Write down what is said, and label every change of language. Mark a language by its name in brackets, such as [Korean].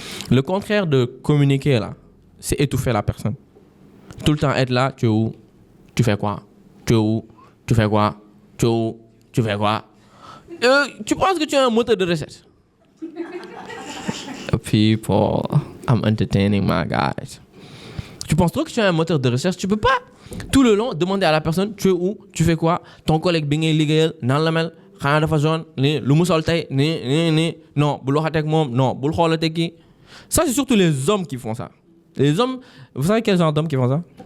[French] Le contraire de communiquer, là, c'est étouffer la personne. Tout le temps être là, tu es où? Tu fais quoi? Tu es où? Tu fais quoi? Tu es où? Tu fais quoi? Tu penses que tu es un moteur de recherche? [English] People, I'm entertaining my guys. [French] Tu penses trop que tu es un moteur de recherche? Tu peux pas tout le long demander à la personne tu es où, tu fais quoi, ton collègue [Wolof] bi ngay liggéeyal nan la mel, xana dafa jaune, ni lu mu sol tay, ni non, bul waxate ak mom, non, bul xolate ki. [French] Ça c'est surtout les hommes qui font ça. Les hommes, vous savez quel genre d'hommes qui font ça?